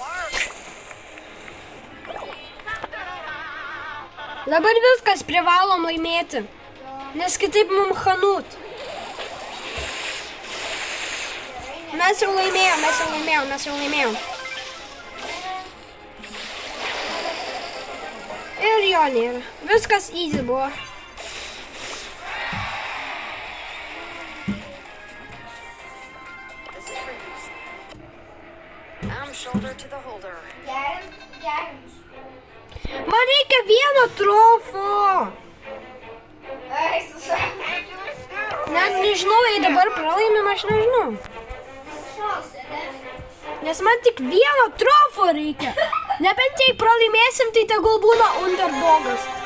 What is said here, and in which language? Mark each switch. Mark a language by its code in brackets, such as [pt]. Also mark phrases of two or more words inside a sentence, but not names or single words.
[lt] Dabar viskas privalom laimėti. Nes kitaip mum hanut. Mes jau laimėjom. Ir jo nėra. Viskas easy buvo. [en] This is for you. I'm shoulder to the holder. [lt] Gerim. Man reikia vieno trofo. Ai, sušau. Net nežinau, jei dabar pralaimim, aš nežinau. Sušausi, ne? Nes man tik vieno trofo reikia. Nebent jei pralaimėsim, tai tegul būna underdogas.